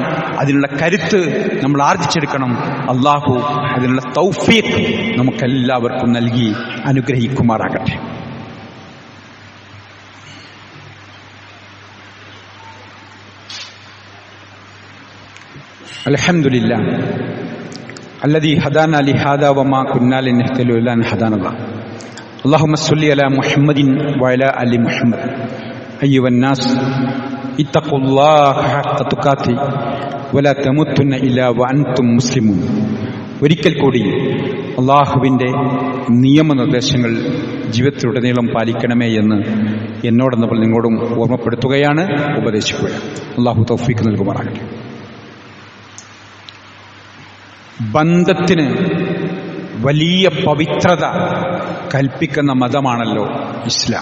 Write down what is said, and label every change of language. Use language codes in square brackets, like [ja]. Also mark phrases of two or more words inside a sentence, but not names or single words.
[ml] അതിനുള്ള കരുത്ത് നമ്മൾ ആർജിച്ചെടുക്കണം. അല്ലാഹു അതിനുള്ള തൗഫീഖ് നമുക്കെല്ലാവർക്കും നൽകി അനുഗ്രഹിക്കുമാറാകട്ടെ. [ar] അൽഹംദുലില്ലാഹ് الذي هدانا لهذا وما كنا لنهتدي لولا أن هدانا الله. اللهم صل على محمد وعلى آل محمد. أيها الناس اتقوا الله حق تقاته ولا تموتن إلا وأنتم مسلمون. [ml] ഒരിക്കൽ കൂടി അള്ളാഹുവിൻ്റെ നിയമനിർദ്ദേശങ്ങൾ ജീവിതത്തിലുടനീളം പാലിക്കണമേ എന്ന് എന്നോടെന്നപ്പോൾ നിങ്ങളോടും ഓർമ്മപ്പെടുത്തുകയാണ്, ഉപദേശിക്കുകയാണ്. അള്ളാഹു തൗഫീഖ് നൽകുമാറാകട്ടെ. ബന്ധത്തിന് വലിയ പവിത്രത കൽപ്പിക്കുന്ന മതമാണല്ലോ ഇസ്ലാം.